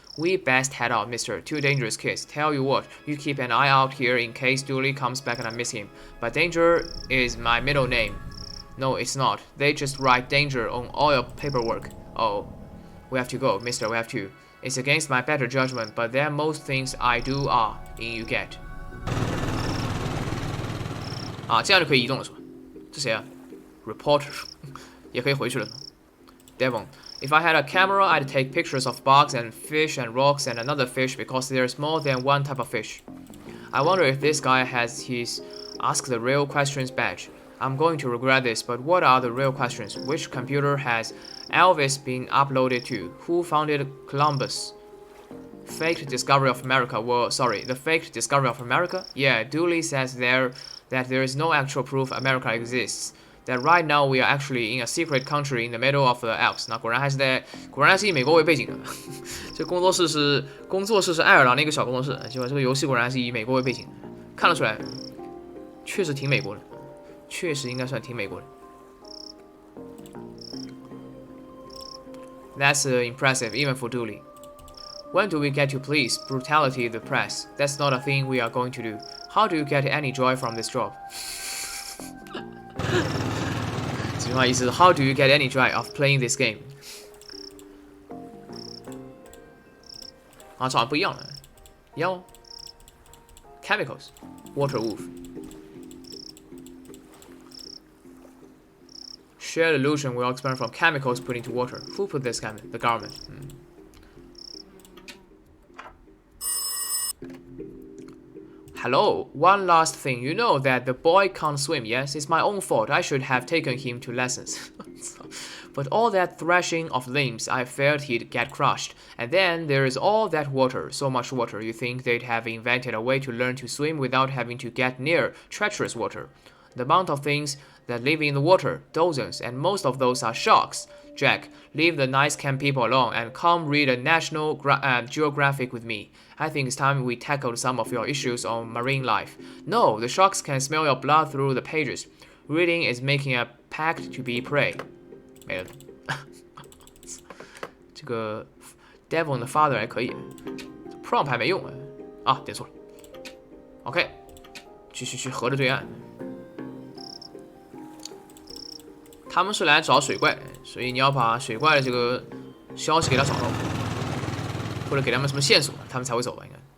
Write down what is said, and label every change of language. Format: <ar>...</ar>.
<en>We best head out, mister. Two dangerous kids. Tell you what, you keep an eye out here in case Dooley comes back and I miss him. But Danger is my middle name. No, it's not. They just write Danger on all your paperwork. Oh, we have to go, mister, we have to. It's against my better judgment, but then most things I do are in you get.</en> <zh>啊，这样就可以移动了是吧？这谁啊 ？Reporter 也可以回去了。</zh> <en>Devon, if I had a camera, I'd take pictures of bugs and fish and rocks and another fish because there's more than one type of fish. I wonder if this guy has his Ask the Real Questions badge. I'm going to regret this, but what are the real questions? Which computer has Elvis been uploaded to? Who founded Columbus? Faked discovery of America. Well, sorry, the faked discovery of America? Yeah, Dooley says that there is no actual proof America exists. That right now we are actually in a secret country in the middle of the Alps.</en> <zh>那果然是以美国为背景的。这工作室是爱尔兰的一个小工作室，结果这个游戏果然是以美国为背景，看得出来，确实挺美国的，确实应该算挺美国的。</zh> <en>That's impressive, even for Dooley. When do we get to police brutality the press? That's not a thing we are going to do. How do you get any joy from this job?</en> <zh>这句话意思是</zh> <en>How do you get any joy of playing this game?</en> <zh>啊，这好像不一样了，一样哦。</zh> <en>Chemicals, water wolf. Shared illusion will expand from chemicals put into water. Who put this chemical? The government. Hello, one last thing. You know that the boy can't swim, yes? It's my own fault. I should have taken him to lessons. But all that thrashing of limbs, I feared he'd get crushed. And then there is all that water, so much water. You think they'd have invented a way to learn to swim without having to get near treacherous water. The amount of things that live in the water, dozens, and most of those are sharks. Jack, leave the nice camp people alone and come read a National Geographic with me. I think it's time we tackled some of your issues on marine life. No, the sharks can smell your blood through the pages. Reading is making a pact to be prey.</en> <zh>没了。这个 Devon 的 father 还可以 ，prompt 还没用啊，点错了。 OK， 去河的对岸。他们是来找水怪，所以你要把水怪的这个消息给他找到，或者给他们什么线索，他们才会走吧？应该。</zh>